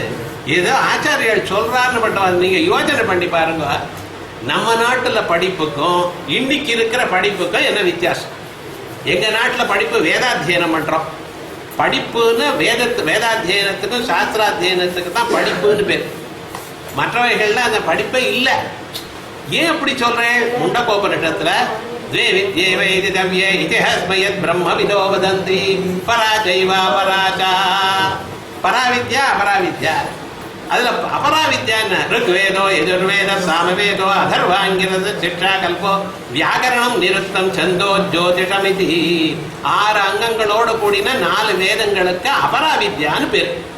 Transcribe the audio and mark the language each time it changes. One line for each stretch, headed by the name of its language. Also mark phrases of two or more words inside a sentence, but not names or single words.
Tamil: ஏதோ ஆச்சாரியர்கள் சொல்றாருன்னு பண்றாங்க. நீங்க யோசனை பண்ணி பாருங்க, நம்ம நாட்டுல படிப்புக்கும் இன்னைக்கு இருக்கிற படிப்புக்கும் என்ன வித்தியாசம்? எங்க நாட்டுல படிப்பு வேதாத்தியனம் பண்றோம். படிப்புன்னு வேதாத்தியனத்துக்கும் சாஸ்திராத்தியனத்துக்கு தான் படிப்புன்னு பேர். மற்றவைகள்ல அந்த படிப்பே இல்லை. ஏன் அப்படி சொல்றேன்? முண்டகோபனிஷத்துல
Sanskrit: द्वे विद्ये वैति दव्ये इतिहास्मयत् ब्रह्म विदो वदन्ति पराचैवा पराचा. पराविद्या अपराविद्या. அதுல अपराविद्या ऋग्वेदो यजुर्वेदः सामवेदो अथर्वाङ्गिरसः शिक्षा कल्पो व्याकरणं निरुक्तं छन्दो ज्योतिषमिति.
Tamil: 6 அங்கங்களோடு கூடின 4 வேதங்களுக்கு அபராவித்யான்னு பேர்.